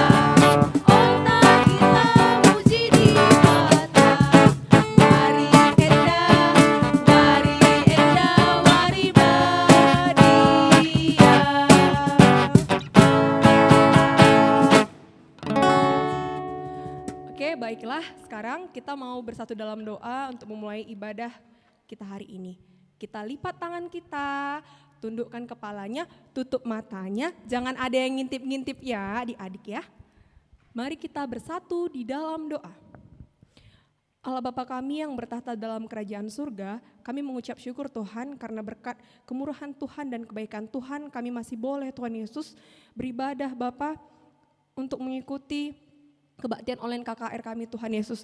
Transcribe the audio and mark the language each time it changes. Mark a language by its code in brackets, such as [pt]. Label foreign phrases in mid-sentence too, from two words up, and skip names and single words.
[btx] Otak kita muji di bata. Wari enda, wari badia. [id] Oke, baiklah. Sekarang kita mau bersatu dalam doa untuk memulai ibadah kita hari ini. Kita lipat tangan kita, tundukkan kepalanya, tutup matanya, jangan ada yang ngintip-ngintip ya adik-adik ya. Mari kita bersatu di dalam doa. Allah Bapa kami yang bertahta dalam kerajaan surga, kami mengucap syukur Tuhan karena berkat kemurahan Tuhan dan kebaikan Tuhan kami masih boleh Tuhan Yesus beribadah Bapa untuk mengikuti kebaktian online KKR kami Tuhan Yesus.